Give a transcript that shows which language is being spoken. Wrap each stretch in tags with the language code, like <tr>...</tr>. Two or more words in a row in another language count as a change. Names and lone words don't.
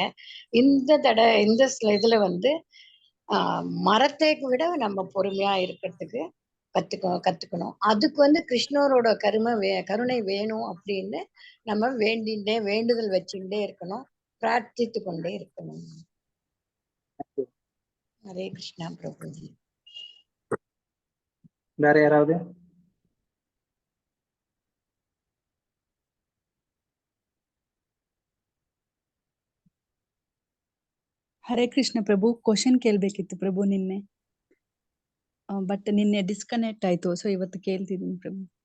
<ta>இந்த இதுல வந்து மரத்தை விட நம்ம பொறுமையா இருக்கிறதுக்கு கத்துக்கணும். அதுக்கு வந்து கிருஷ்ணரோட கருணை வேணும் அப்படின்னு நம்ம வேண்டுதல் வச்சுக்கிட்டே இருக்கணும், பிரார்த்தித்து கொண்டே இருக்கணும்.</ta> <sa>ஹரே கிருஷ்ணா பிரபுஜி.</sa> <ta>வேற யாராவது?</ta> <sa>ಹರೇ ಕೃಷ್ಣ ಪ್ರಭು.</sa> <kn>ಕ್ವಶನ್ ಕೇಳ್ಬೇಕಿತ್ತು ಪ್ರಭು ನಿನ್ನೆ, ಬಟ್ ನಿನ್ನೆ ಡಿಸ್ಕನೆಕ್ಟ್ ಆಯ್ತು. ಸೊ ಇವತ್ತು ಕೇಳ್ತಿದ್ದೀನಿ ಪ್ರಭು.</kn>